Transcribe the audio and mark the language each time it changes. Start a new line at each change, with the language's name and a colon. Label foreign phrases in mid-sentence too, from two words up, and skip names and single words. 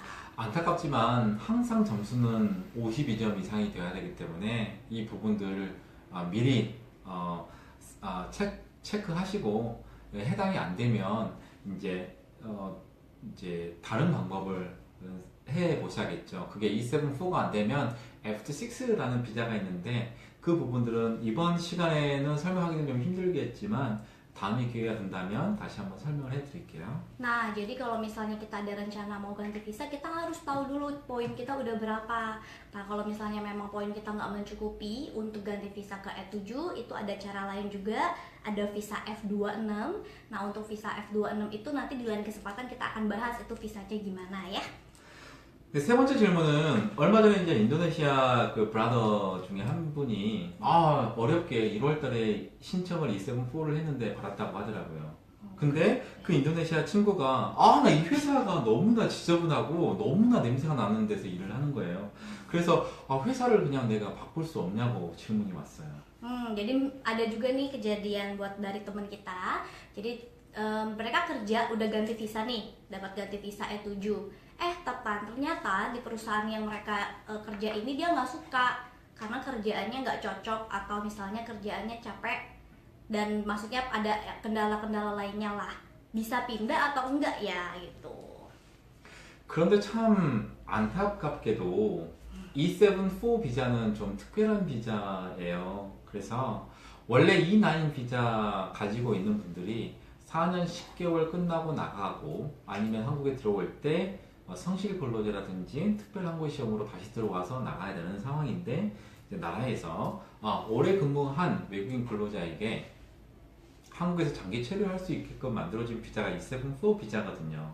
Korean: 안타깝지만 항상 점수는 52점 이상이 돼야 되기 때문에 이 부분들 미리 체크하시고 해당이 안 되면 이제 다른 방법을 해 보셔야겠죠. 그게 E7-4가 안 되면 F6라는 비자가 있는데 그 부분들은 이번 시간에는 설명하기는 좀 힘들겠지만 다음에 기회가 된다면 다시 한번 설명을 해드릴게요.
Indonesian: Nah, jadi kalau misalnya kita ada rencana mau ganti visa, kita harus tahu dulu poin kita udah berapa. Nah, kalau misalnya memang poin kita nggak mencukupi untuk ganti visa ke E7, itu ada cara lain juga, ada visa F26. Nah, untuk visa F26 itu nanti di lain kesempatan kita akan bahas itu visanya gimana ya.
Korean: 세 번째 질문은 얼마 전에 이제 인도네시아 그 브라더 중에 한 분이 어렵게 1월 달에 신청을 E7-4를 했는데 받았다고 하더라고요. 근데 그 인도네시아 친구가 나 이 회사가 너무나 지저분하고 너무나 냄새가 나는 데서 일을 하는 거예요. 그래서 회사를 그냥 내가 바꿀 수 없냐고 질문이 왔어요.
Indonesian: Jadi ada juga nih kejadian buat dari teman kita. Jadi mereka kerja udah ganti visa nih, dapat ganti visa E7. Ternyata di perusahaan yang mereka kerja ini dia nggak suka karena kerjaannya nggak cocok atau misalnya kerjaannya capek dan maksudnya ada kendala-kendala lainnya lah. Bisa pindah atau enggak ya gitu.
Korean: 그런데 참 안타깝게도 E7-4 비자는 좀 특별한 비자예요. 그래서 원래 E9 비자 가지고 있는 분들이 4년 10개월 끝나고 나가고 아니면 한국에 들어올 때 성실 근로자라든지 특별 항공 시험으로 다시 들어와서 나가야 되는 상황인데 이제 나라에서 오래 근무한 외국인 근로자에게 한국에서 장기 체류할 수 있게끔 만들어진 비자가 E7-4 비자거든요.